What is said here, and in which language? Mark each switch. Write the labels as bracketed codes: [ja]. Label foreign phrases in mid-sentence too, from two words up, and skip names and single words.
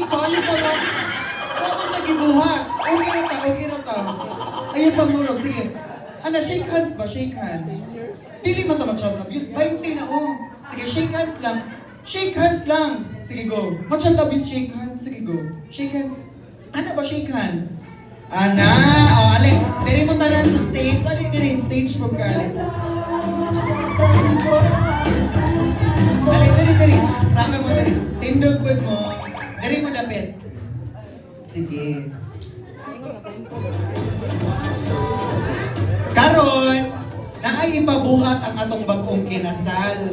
[ceb] Ayun ka ba? Ako nagibuhat. Okay na ta. Ayun pangmurog, sige. Ano, [en] shake hands ba? Shake hands. [ceb] Dili mo ito [en] ma-child abuse. [ceb] 20 na, oh. Sige, [en] shake hands lang. Shake hands lang. Sige, go. Ma-child abuse, shake hands. Sige, go. Shake hands. [ceb] Ano ba, [en] shake hands? [ceb] Ana, oh, ali. Diri mo tanan sa stage. Ali, diri, stage mo ka, ali. Ali, diri. Saka mo, diri. Tindog po mo. Diri mo dapit. Sige. Karon, naay ipabuhat ang atong bag-ong kinasal.